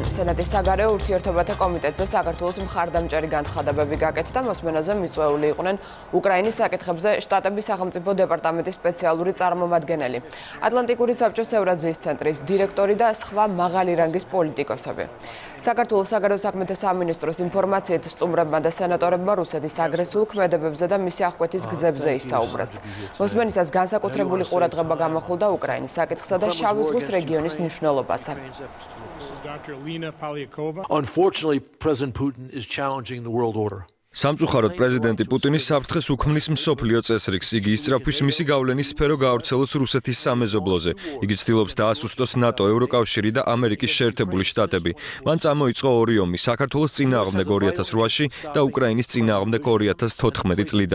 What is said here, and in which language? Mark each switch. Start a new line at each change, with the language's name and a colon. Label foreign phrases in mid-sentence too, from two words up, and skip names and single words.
Georgian: სენატის საგარეო ურთიერთობათა კომიტეტზე საქართველოს მხარდამჭერი განცხადებები გაკეთდა, მოსმენაზე მიწვეული იყვნენ უკრაინის საკითხებზე შტატების სახელმწიფო დეპარტამენტის სპეციალური წარმომადგენელი, ატლანტიკური საბჭოს ევრაზიის ცენტრის დირექტორი და სხვა მაღალი რანგის პოლიტიკოსები. საქართველოს საგარეო საქმეთა სამინისტროს ინფორმაციით სტუმრებმა და სენატორებმა რუსეთის აგრესიულ ქმედებებზე და მისი აღკვეთის გზებზე ისაუბრეს. მოსმენისას განსაკუთრებული ყურადღება გამახვილდა უკრაინის საკითხსა და შავი ზღვის რეგიონის მნიშვნელობაზე.
English: Unfortunately, President Putin is challenging the world order.
Georgian: სამწუხაროდ პრეზიდენტი პუტინი საფრთხეს უქმნის მსოფლიო წესრიგს, იგი ისწრაფვის მისი გავლენის სფერო გაავრცელოს რუსეთის სამეზობლოზე. იგი ცდილობს დაასუსტოს ნატო, ევროკავშირი და ამერიკის შეერთებული შტატები. მან წამოიწყო ორი ომი, საქართველოს წინააღმდეგ 2008-ში და უკრაინის წინააღმდეგ 2014 წლიდან.